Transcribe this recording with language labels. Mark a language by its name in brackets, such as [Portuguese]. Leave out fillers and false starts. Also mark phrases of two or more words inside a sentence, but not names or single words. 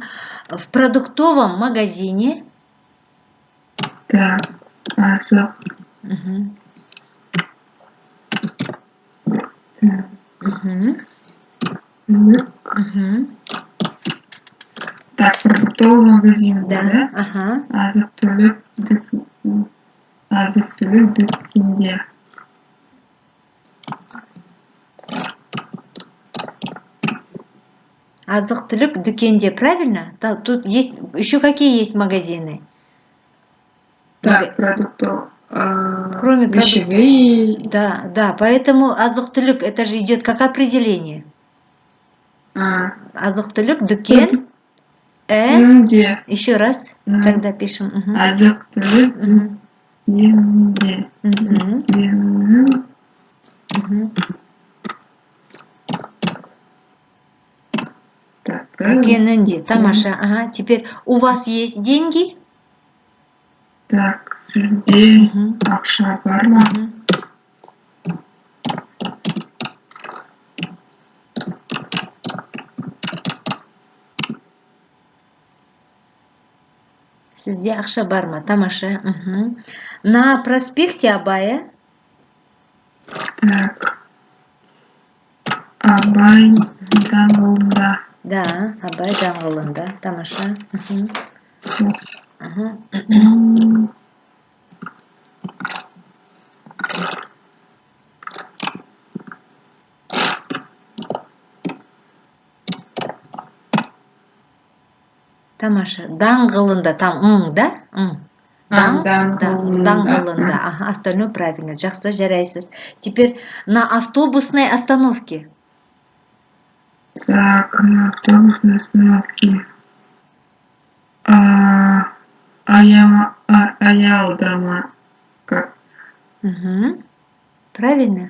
[Russian] В продуктовом магазине. Так, [Kazakh] азық. [Russian] Так, продуктовый магазин, да? Ага. [Kazakh] Азық-түлік дүкенде. Азық-түлік дүкенде, [Russian] правильно? Тут есть еще какие есть магазины? Так, продуктов. Кроме пищевые. Да, поэтому азық-түлік это же идет как определение. [Kazakh] Азық-түлік дүкен. [Russian] Где? Еще раз, когда пишем. [Kazakh] Азық-түлік дүкенде. Дүкенінде. Тамаша. [Russian] Ага. Теперь у вас есть деньги? Так, [Kazakh] сізде ақша бар ма? Сізде ақша бар ма? Тамаша. [Russian] На проспекте Абая. Так. [Kazakh] Абай даңғылында. Да, Абай даңғылында. Тамаша. Тамаша. Даңғылында. Там да? Даңғылында. [Russian] Ага, остальное правильно. [Kazakh] Жақсы, жарайсыз. [Russian] Теперь на автобусной остановке. Так, на автобусной остановке. [Kazakh] Аялдама. Как? [Russian] Правильно.